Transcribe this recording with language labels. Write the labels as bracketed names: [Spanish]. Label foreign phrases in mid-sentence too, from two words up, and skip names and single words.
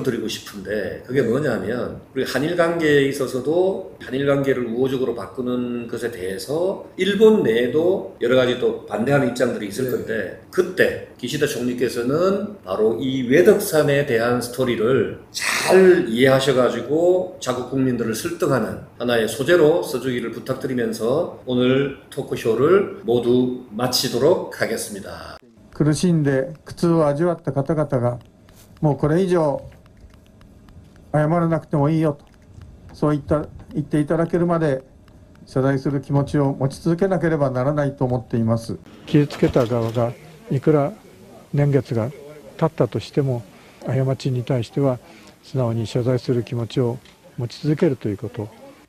[Korean] 드리고 싶은데, 그게 뭐냐면 우리 한일 관계에 있어서도 한일 관계를 우호적으로 바꾸는 것에 대해서 일본 내에도 여러 가지 또 반대하는 입장들이 있을 건데, 그때 기시다 총리께서는 바로 이 외덕산에 대한 스토리를 잘 이해하셔가지고 자국 국민들을 설득하는 하나의 소재로 써주기를 부탁드리면서 오늘 토크쇼를 모두 마치도록 하겠습니다. [Japanese] 苦しんで苦痛を味わった方々がもうこれ以上謝らなくてもいいよと、そう言っていただけるまで謝罪する気持ちを持ち続けなければならないと思っています。傷つけた側がいくら年月が経ったとしても、過ちに対しては素直に謝罪する気持ちを持ち続けるということ、